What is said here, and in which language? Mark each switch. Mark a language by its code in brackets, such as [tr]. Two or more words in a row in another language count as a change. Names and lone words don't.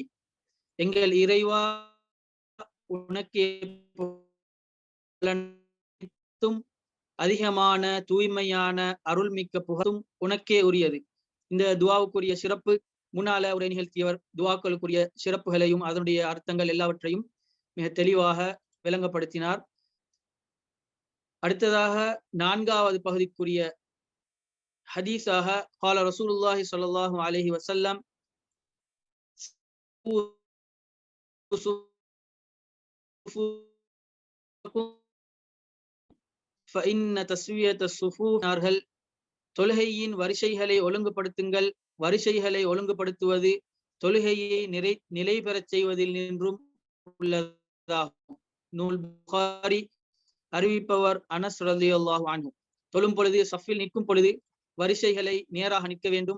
[ta] எங்கள் இறைவா, உனக்கு அதிகமான தூய்மையான அருள்மிக்க புகழும் உனக்கே உரியது. இந்த துஆவுக்குரிய சிறப்பு முன்னால உரை நிகழ்த்தியவர் துஆக்களுக்குரிய சிறப்புகளையும் அதனுடைய அர்த்தங்கள் எல்லாவற்றையும் மிக தெளிவாக விளங்கப்படுத்தினார். அடுத்ததாக 4வது பகுதிக்குரிய ஹதீஸாக [ar] قال رسول الله صلى الله عليه وسلم فإن تسوية الصفوف [ta] நார்கள் தொழுகையின் வரிசைகளை ஒழுங்குபடுத்துங்கள். வரிசைகளை ஒழுங்குபடுத்துவது தொழுகையை நிலை பெறச் செய்வதில் நின்றும் உள்ளதாகும். நூல் புகாரி. அறிவிப்பவர் அனஸ் [ar] رضي الله عنه. [ta] தொழும் பொழுது சஃபில் நிற்கும் பொழுது வரிசைகளை நேராக நிற்க வேண்டும்.